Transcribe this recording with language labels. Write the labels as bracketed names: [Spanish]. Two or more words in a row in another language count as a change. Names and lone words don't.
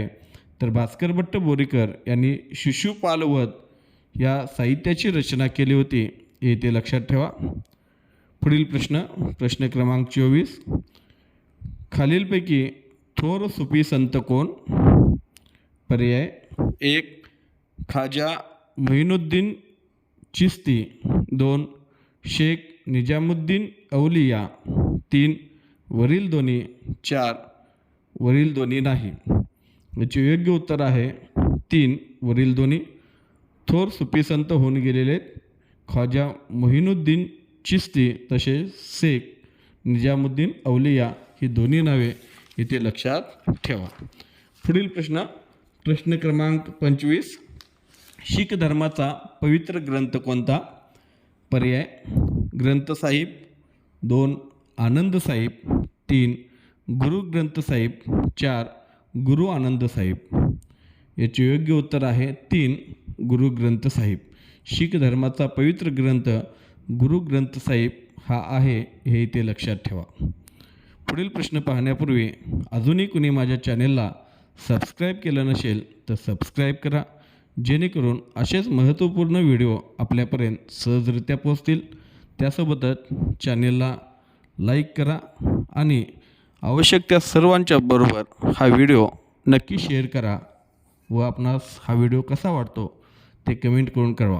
[Marathi] तर भास्कर भट्ट बोरीकर यांनी शिशुपालवध या साहित्याची रचना केली होती, हे ते लक्षात ठेवा. पुढील प्रश्न क्रमांक 24. खालीलपैकी थोर सुफी संत कोण? पर्याय 1 खाजा मोइनुद्दीन चिश्ती, 2 शेख निजामुद्दीन औलिया, 3 वरील दोन्ही, 4 वरील दोन्ही नाही. याचे योग्य उत्तर आहे 3 वरील दोन्ही. थोर सुफी संत होऊन गेलेले ख्वाजा मोइनुद्दीन चिश्ती तसेच शेख निजामुद्दीन औलिया ही दोन्ही नावे इथे लक्षात ठेवा. पुढील प्रश्न क्रमांक 25. शीख धर्माचा पवित्र ग्रंथ कोणता? पर्याय ग्रंथ साहिब, 2 आनंद साहिब, 3 गुरु ग्रंथ साहिब, 4 गुरु आनंद साहिब. याचे योग्य उत्तर आहे 3 गुरु ग्रंथ साहिब. शीख धर्माचा पवित्र ग्रंथ गुरु ग्रंथ साहिब हा आहे, हे इथे लक्षात ठेवा. पुढील प्रश्न पाहण्यापूर्वी अजूनही कुणी माझ्या चॅनेलला सबस्क्राईब केलं नसेल तर सबस्क्राईब करा, जेणेकरून असेच महत्त्वपूर्ण व्हिडिओ आपल्यापर्यंत सहजरित्या पोहोचतील. त्यासोबतच चॅनेलला लाईक करा आणि आवश्यक त्या सर्वांच्या बरोबर हा व्हिडिओ नक्की शेअर करा व आपणास हा व्हिडिओ कसा वाटतो ते कमेंट करून कळवा.